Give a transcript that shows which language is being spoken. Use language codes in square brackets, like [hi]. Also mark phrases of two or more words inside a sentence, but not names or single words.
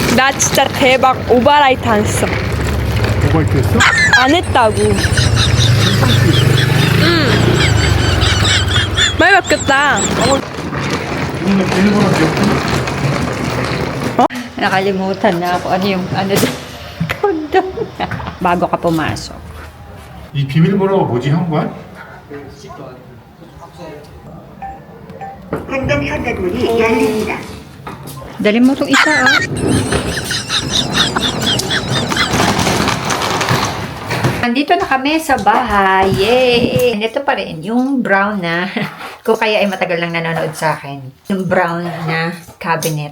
[ko] 와 진짜 대박 오버라이트 안 했어. 뭐가 있겠어? 안 했다고. 많이 바뀌었다. 이거는 비밀번호 기억해? [tl] Nakalimutan na ako ano yung ano doon. Condom na. Bago ka pumasok. [ko] 이 비밀번호가 뭐지, 현관? 황금 현관문이 열립니다. [tl] Dali mo itong isa, ah. Nandito na kami sa bahay. Yay! Ito pa rin, yung brown na, kung kaya ay matagal lang nanonood sa akin, yung brown na cabinet.